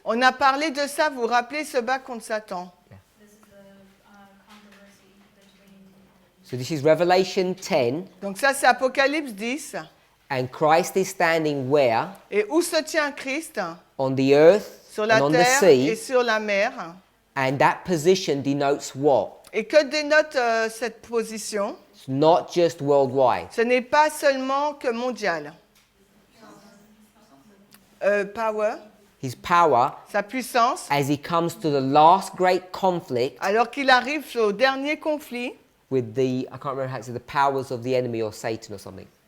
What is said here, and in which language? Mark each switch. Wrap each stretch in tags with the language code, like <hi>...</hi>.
<fr>On a parlé de ça, vous vous rappelez, se battre contre Satan.</fr> <en>This is the controversy between. So this is Revelation 10,</en> <fr>Donc ça c'est Apocalypse 10.</fr> <en>and Christ is standing where?</en> <fr>Et où se tient Christ?</fr> <en>On the earth</en> <fr>Sur la</fr> <en>and on the</en> <fr>terre et sur la mer.</fr> <en>and that position denotes what?</en> <fr>Et que dénote cette position?</fr> <en>It's not just worldwide.</en> <fr>Ce n'est pas seulement que mondial.</fr> <en>Power, His power</en> <fr>sa puissance,</fr> <en>as he comes to the last great conflict</en> <fr>alors qu'il arrive au dernier conflit,</fr> <en>with the, I can't remember how to say, the powers of the enemy or Satan or something.</en>